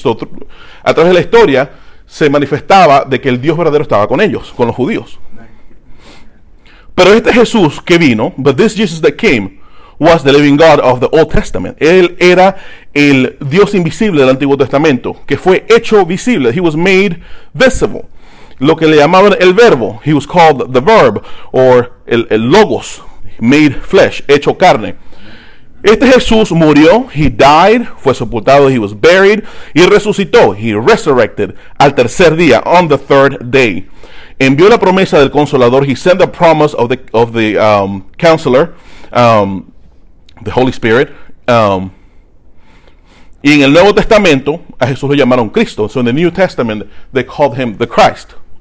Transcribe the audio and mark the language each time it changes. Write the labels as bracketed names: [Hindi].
[Spanish] So, a través de la historia se manifestaba de que el Dios verdadero estaba con ellos, con los judíos. Pero este Jesús que vino, [English] but this Jesus that came, was the living God of the Old Testament. [Spanish] Él era el Dios invisible del Antiguo Testamento, que fue hecho visible. [English] He was made visible. [Spanish] Lo que le llamaban el verbo. [English] He was called the verb, or el logos, made flesh, [Spanish] hecho carne. Este Jesús murió, [English] he died, [Spanish] fue sepultado, [English] he was buried, [Spanish] y resucitó, [English] he resurrected, [Spanish] al tercer día, [English] on the third day. [Spanish] Envió la promesa del Consolador, [English] he sent the promise of the Counselor, the Holy Spirit. [Spanish] Y en el Nuevo Testamento, a Jesús lo llamaron Cristo. [English] So in the New Testament, they called him the Christ.